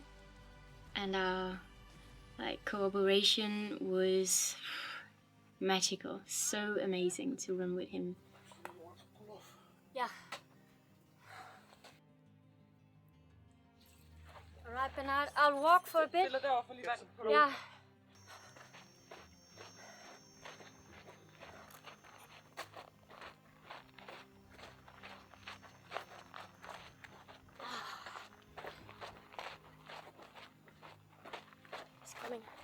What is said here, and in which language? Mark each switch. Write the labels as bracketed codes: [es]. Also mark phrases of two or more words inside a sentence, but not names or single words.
[en] And our like cooperation was magical. So amazing to run with him. Yeah. Alright, Bernard, I'll walk for a bit. [da] Stille derovre for lige vand. [en] Yeah. He's coming.